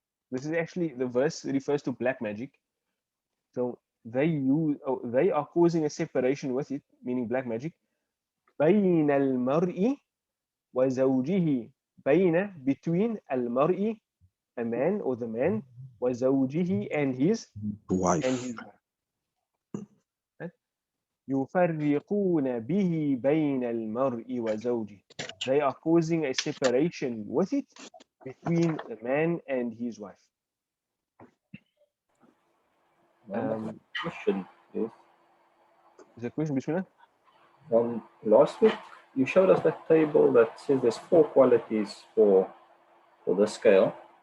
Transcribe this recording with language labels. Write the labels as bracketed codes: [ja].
[en] This is actually, the verse refers to black magic. So they are causing a separation with it, meaning black magic. [ar] بين المرء وزوجه. [en] بين, between المرء, a man or the man, وزوجه, and his Wife. wife. Right? [ar] يفرقون به بين المرء وزوجه. [en] They are causing a separation with it between the man and his wife. Question is, The question, Bismillah? Last week you showed us that table that says there's 4 qualities for the scale.